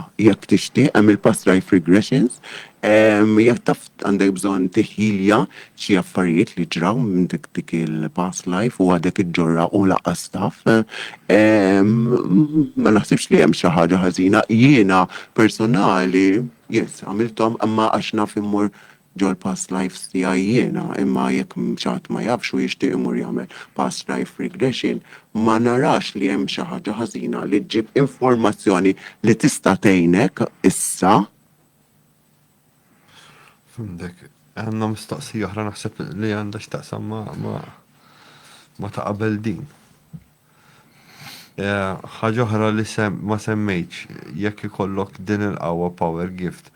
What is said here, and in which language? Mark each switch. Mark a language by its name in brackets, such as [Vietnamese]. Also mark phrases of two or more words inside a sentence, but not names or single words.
[Maltese] Jekk tixtieq hemm il- [English] past life regressions, [Maltese] jekk taf għandek bżonn tiħilja xi affarijiet li ġraw minn dik il- [English] past life [Maltese] u għadek iġġorra u laqas taf, ma naħsibx li hemm xi ħaġa ħażina. Jiena personali, yes, għamilthom imma għax naf immur ġol [English] past life [Maltese] tiegħi jiena, imma jekk xaħat ma jafx u jixtieq imur jagħmel [English] past life regression, [Maltese] ma narax li hemm xi ħaġa ħażina li ġib informazzjoni li tista' tgħinek issa. Fimdek, għandna mistoqsija oħra naħseb li għandha x'taqsam ma ta' qabel din. Ħaġa oħra li ma semmejtx jekk ikollok din il-qawwa [English] power gift.